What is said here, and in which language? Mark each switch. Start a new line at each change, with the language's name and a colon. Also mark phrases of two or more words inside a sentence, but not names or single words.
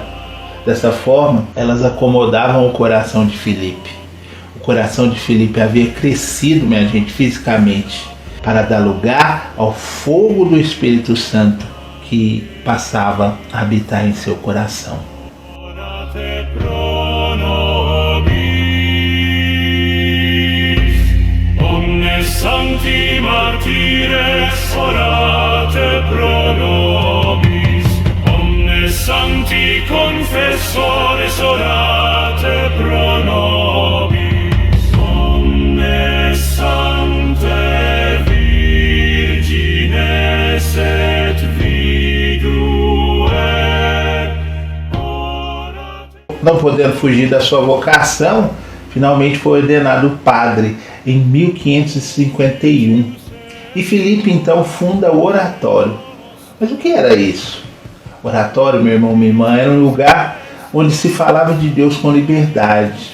Portuguese: Dessa forma, elas acomodavam o coração de Filipe. O coração de Filipe havia crescido, minha gente, fisicamente, para dar lugar ao fogo do Espírito Santo que passava a habitar em seu coração.
Latin: Omnes sancti martires orate pro nobis, omnes sancti confessores orate pro nobis, omnes sancte virgines et vidue orate.
Portuguese: Não podendo fugir da sua vocação, finalmente foi ordenado padre em 1551. E Filipe então funda o oratório. Mas o que era isso? O oratório, meu irmão, minha irmã, era um lugar onde se falava de Deus com liberdade.